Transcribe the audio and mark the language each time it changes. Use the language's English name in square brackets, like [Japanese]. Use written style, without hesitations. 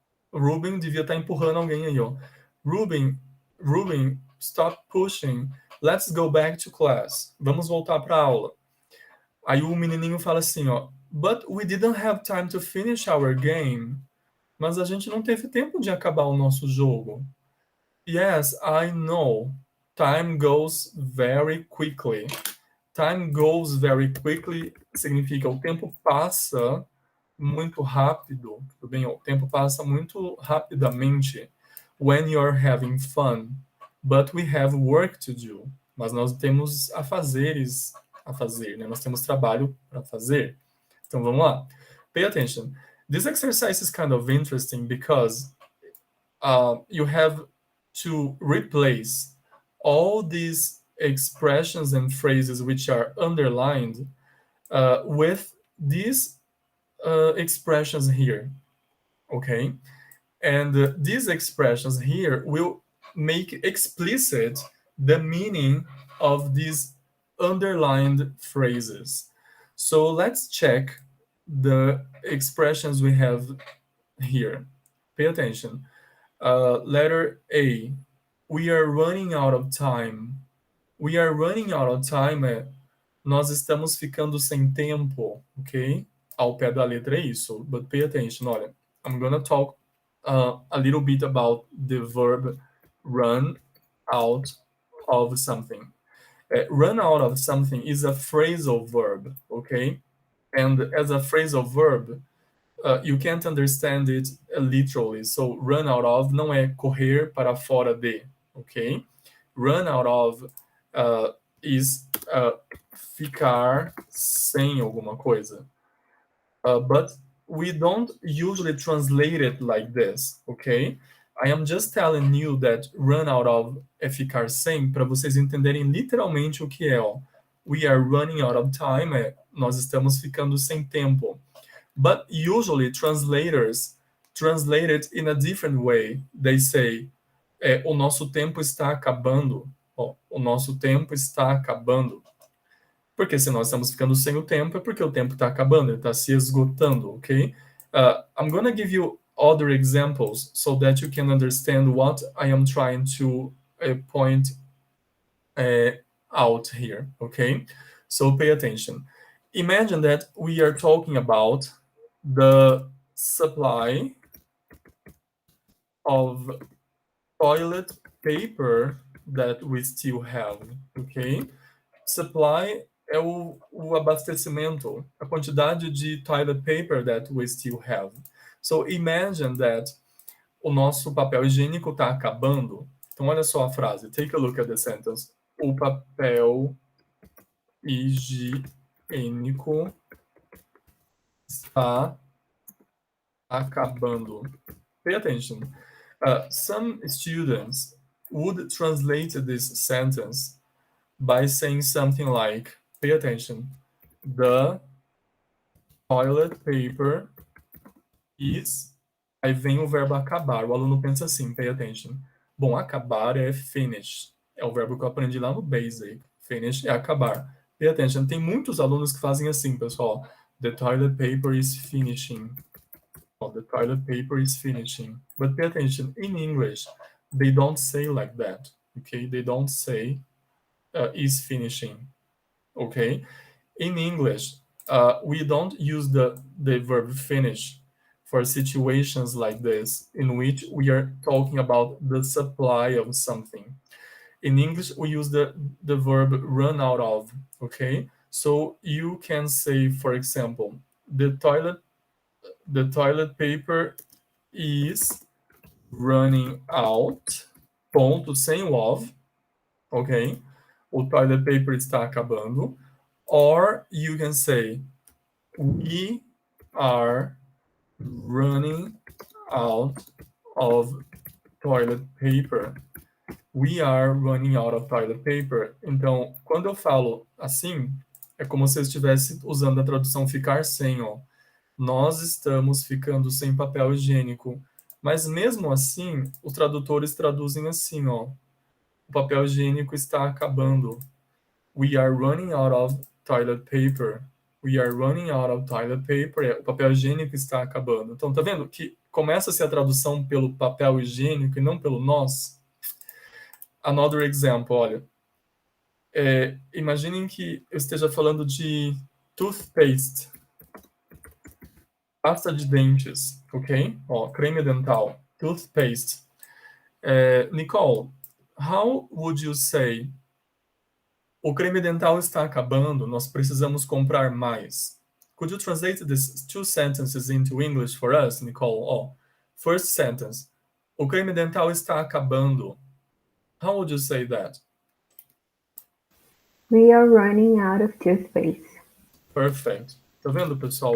[Portuguese] O Ruben devia estar empurrando alguém aí, ó. [English] Ruben, stop pushing. Let's go back to class. [Portuguese] Vamos voltar para a aula. Aí o menininho fala assim, ó. [English] But we didn't have time to finish our game. [Portuguese] Mas a gente não teve tempo de acabar o nosso jogo. [English] Yes, I know. Time goes very quickly. [Portuguese] Time goes very quickly significa o tempo passa muito rápido, tudo bem? O tempo passa muito rapidamente [English] when you're having fun, but we have work to do. [Portuguese] Mas nós temos afazeres a fazer, né? Nós temos trabalho para fazer. Então vamos lá. [English] Pay attention. This exercise is kind of interesting because you have to replace all these expressions and phrases which are underlined with these expressions here, okay? And these expressions here will make explicit the meaning of these underlined phrases. So let's check the expressions we have here. Pay attention. Letter A, we are running out of time. We are running out of time [Portuguese] nós estamos ficando sem tempo, ok? Ao pé da letra é isso, [English] but pay attention, [Portuguese] olha. [English] I'm gonna talk a little bit about the verb run out of something. Run out of something is a phrasal verb, okay? And as a phrasal verb, you can't understand it literally. So run out of [Portuguese] não é correr para fora de, ok? [English] Run out of is [Portuguese] ficar sem alguma coisa. [English] But we don't usually translate it like this, okay? I am just telling you that run out of [Portuguese] é ficar sem, para vocês entenderem literalmente o que é, ó. [English] We are running out of time, [Portuguese] nós estamos ficando sem tempo. [English] But usually translators translate it in a different way. They say, [Portuguese] o nosso tempo está acabando. Ó, o nosso tempo está acabando. Porque se nós estamos ficando sem o tempo, é porque o tempo está acabando, ele está se esgotando, ok? [English] I'm going to give you other examples so that you can understand what I am trying to point out here, okay? So pay attention. Imagine that we are talking about the supply of toilet paper that we still have, okay? Supply [Portuguese] é o abastecimento, a quantidade de [English] toilet paper that we still have. So imagine that [Portuguese] o nosso papel higiênico está acabando. Então olha só a frase. [English] Take a look at the sentence. [Portuguese] O papel higiênico está acabando. [English] Pay attention. Some students would translate this sentence by saying something like, pay attention, the toilet paper is... [Portuguese] Aí vem o verbo acabar. O aluno pensa assim, [English] pay attention. [Portuguese] Bom, acabar é finish. É o verbo que eu aprendi lá no Basic. Finish é acabar. [English] Pay attention. [Portuguese] Tem muitos alunos que fazem assim, pessoal. [English] The toilet paper is finishing. Oh, the toilet paper is finishing. But pay attention. In English, they don't say like that. Okay? They don't say is finishing. okay? In English, we don't use the verb finish for situations like this, in which we are talking about the supply of something. In English, we use the verb run out of, okay? So you can say, for example, the toilet paper is running out, [Portuguese] ponto, sem o of, ok? O toilet paper está acabando. [English] Or you can say, we are running out of toilet paper. We are running out of toilet paper. [Portuguese] Então, quando eu falo assim, é como se eu estivesse usando a tradução ficar sem, ó. Nós estamos ficando sem papel higiênico. Mas mesmo assim, os tradutores traduzem assim, ó. O papel higiênico está acabando. [English] We are running out of toilet paper. We are running out of toilet paper. [Portuguese] O papel higiênico está acabando. Então, tá vendo que começa-se a tradução pelo papel higiênico e não pelo nós? [English] Another example, [Portuguese] olha. Imaginem que eu esteja falando de toothpaste. Pasta de dentes, ok? Ó, creme dental. Toothpaste. [English] Nicole, how would you say... [Portuguese] O creme dental está acabando, nós precisamos comprar mais. [English] Could you translate these two sentences into English for us, Nicole? Oh, first sentence. [Portuguese] O creme dental está acabando. [English] How would you say that? We are running out of toothpaste. Perfect. [Portuguese] Tá vendo, pessoal?